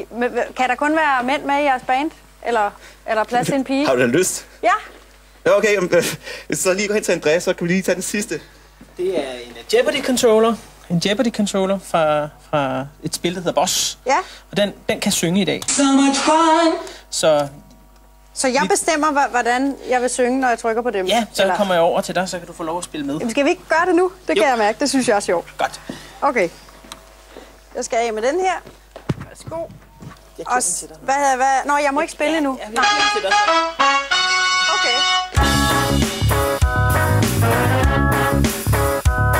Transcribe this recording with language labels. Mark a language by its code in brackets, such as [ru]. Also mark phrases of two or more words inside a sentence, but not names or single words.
[da] Kan der kun være mænd med i jeres band? Eller plads til en pige? Har du da lyst? Ja. Okay, så lige gå hen til Andreas, så kan vi lige tage den sidste. Det er en Jeopardy-controller. En Jeopardy-controller fra et spil, der hedder Boss. Ja. Og den kan synge i dag. [en] So much fun! [da] Så jeg bestemmer, hvordan jeg vil synge, når jeg trykker på dem? Ja, så kommer jeg over til dig, så kan du få lov at spille med. Jamen, skal vi ikke gøre det nu? Det kan jeg mærke. Det synes jeg er sjovt. Godt. Okay. Jeg skal af med den her. Værsgo. Jeg giver den til dig. Nå, jeg må ikke spille endnu. Ja, til dig. Okay.